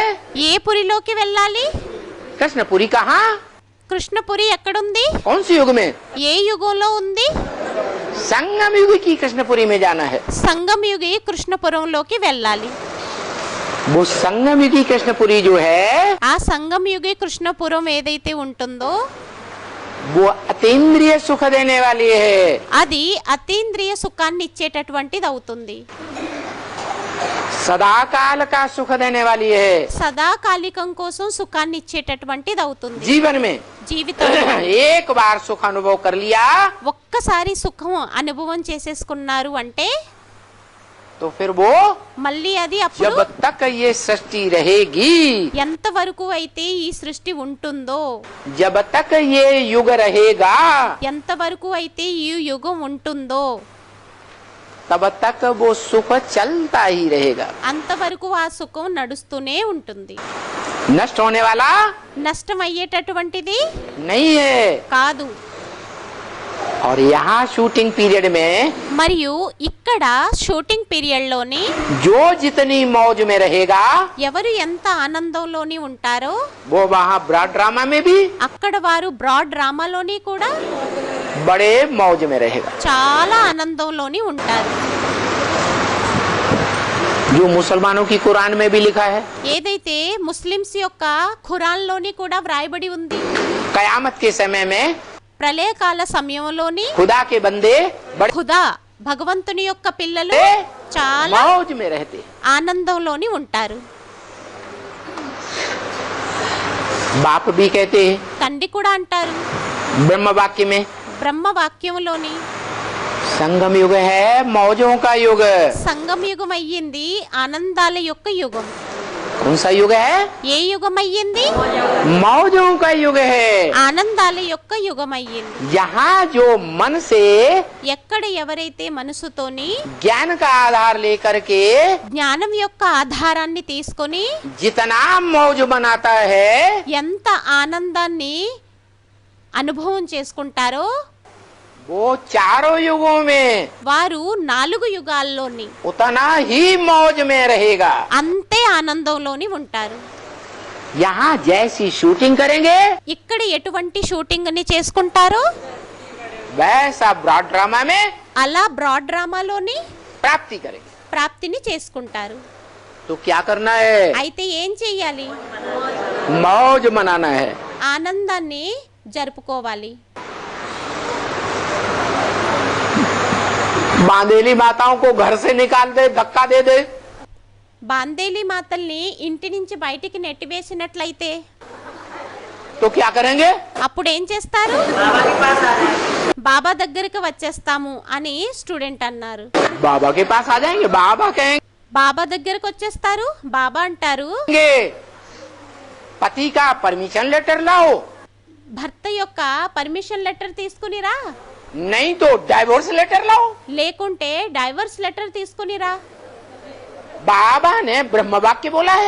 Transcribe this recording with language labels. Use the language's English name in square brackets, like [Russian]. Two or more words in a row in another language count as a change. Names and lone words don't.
[Telugu] ఏ పురిలోకి వెళ్ళాలి? [Hindi] कृष्णपुरी कहाँ? [Telugu] కృష్ణపురి ఎక్కడుంది? [Hindi] कौन सी युग में? [Telugu] ఏ యుగంలో ఉంది? [Hindi] संगम युग की कृष्णपुरी में जाना है। [Telugu] సంగం యుగి కృష్ణపురంలోకి వెళ్ళాలి. [Hindi] वो संगम युग की कृष्णपुरी जो है [Telugu] ఆ సంగం యుగి కృష్ణపురం ఏదైతే ఉంటుందో [Hindi] वो अतीन्द्रिय सुख देने वाली है। [Telugu] అది అతీంద్రియ సుఖాన్ని ఇచ్చేటటువంటిది అవుతుంది. [Hindi] सदाकाल का सुख देने वाली है। [Telugu] సదాకాలికం కోసం సుఖాన్ని ఇచ్చేటటువంటిది అవుతుంది. [Hindi] जीवन में [Telugu] జీవితంలో [Hindi] एक बार सुख अनुभव कर लिया [Telugu] ఒక్కసారి సుఖం అనుభవం చేసేసుకున్నారు అంటే [Hindi] तो फिर वो [Telugu] మళ్ళీ అది అప్పుడు [Hindi] जब तक ये सृष्टि रहेगी, [Telugu] ఎంతవరకు అయితే ఈ సృష్టి ఉంటుందో, [Hindi] जब तक ये युग रहेगा, [Telugu] ఎంతవరకు అయితే ఈ యుగం ఉంటుందో [Hindi] तब तक वो सुख चलता ही रहेगा। [Telugu] అంతవరకు ఆ సుఖం నడుస్తూనే ఉంటుంది. [Hindi] नष्ट होने वाला [Telugu] నష్టం అయ్యేటటువంటిది [Hindi] नहीं है। [Telugu] కాదు. [Hindi] और यहाँ [English] shooting period [Hindi] में [Telugu] మరియు ఇక్కడ [English] shooting period [Telugu] లోని [Hindi] जो जितनी मौज में रहेगा [Telugu] ఎవరు ఎంత ఆనందంలోని ఉంటారో [Hindi] वो वहाँ [English] broad drama [Hindi] में भी [Telugu] అక్కడ వారు బ్రాడ్ డ్రామాలోని కూడా [Hindi] बड़े मौज में रहेगा। [Telugu] చాలా ఆనందంలోని ఉంటారు. [Hindi] जो मुसलमानों की कुरान में भी लिखा है, [Telugu] ఏదైతే ముస్లిమ్స్ యొక్క ఖురాన్లోని కూడా వ్రాయబడి ఉంది. [Hindi] कयामत के समय में [Telugu] ప్రళయకాల సమయంలోని [Hindi] खुदा के बंदे बड़े [Telugu] ఖుదా భగవంతుని యొక్క పిల్లలు చాలా [Hindi] मौज में रहते। [Telugu] ఆనందంలోని ఉంటారు. [Hindi] बाप भी कहते हैं [Telugu] తండ్రి కూడా అంటారు [Hindi] ब्रह्म वाक्य में, [Telugu] బ్రహ్మ వాక్యంలోని [Hindi] संगम युग है मौजों का युग। [Telugu] సంగం యుగం అయ్యింది, ఆనందాల యొక్క యుగం. [Hindi] कौन सा युग है? [Telugu] ఏ యుగం అయ్యింది? [Hindi] मौजों का युग है। [Telugu] ఆనందాల యొక్క యుగం అయ్యింది. [Hindi] यहाँ जो मन से [Telugu] ఎక్కడ ఎవరైతే మనసుతోని [Hindi] ज्ञान का आधार लेकर के [Telugu] జ్ఞానం యొక్క ఆధారాన్ని తీసుకొని [Hindi] जितना मौज बनाता है, [Telugu] ఎంత ఆనందాన్ని అనుభవం చేసుకుంటారో [Hindi] वो चारों युगों में [Telugu] వారు 4 యుగాల్లోని [Hindi] उतना ही मौज में रहेगा। [Telugu] అంతే ఆనందంలోని ఉంటారు. [Hindi] यहाँ जैसी शूटिंग करेंगे [Telugu] ఇక్కడ ఎటువంటి షూటింగ్ ని చేసుకుంటారో [Hindi] वैसा [English] broad drama [Hindi] में [Telugu] అలా బ్రాడ్ డ్రామాలోని [Hindi] प्राप्ति करेंगे। [Telugu] ప్రాప్తిని చేసుకుంటారు. [Hindi] तो क्या करना है? [Telugu] అయితే ఏం చెయ్యాలి? [Hindi] मौज मनाना है। [Telugu] ఆనందాన్ని జరుపుకోవాలి. [Hindi] बांदेली माताओं को घर से निकाल दे, धक्का दे दे, [Telugu] బాందేలి మాతల్ని ఇంటి నుంచి బయటికి నెట్టివేసినట్లయితే [Hindi] तो क्या करेंगे? [Telugu] అప్పుడు ఏం చేస్తారు? బాబా దగ్గరికి వచ్చేస్తాము అని స్టూడెంట్ అన్నారు. [Hindi] बाबा के पास आ जाएंगे। बाबा कहेंगे [Telugu] బాబా దగ్గరకు వచ్చేస్తారు. బాబా అంటారు [Hindi] पति का [English] permission letter [Hindi] लाओ, [Telugu] భర్త యొక్క [English] permission letter [Telugu] తీసుకునిరా, [Hindi] नहीं तो [English] divorce letter [Hindi] लाओ। [Telugu] లేకుంటే [English] divorce letter [Telugu] తీసుకునిరా. [Hindi] बाबा ने ब्रह्म वाक्य बोला है।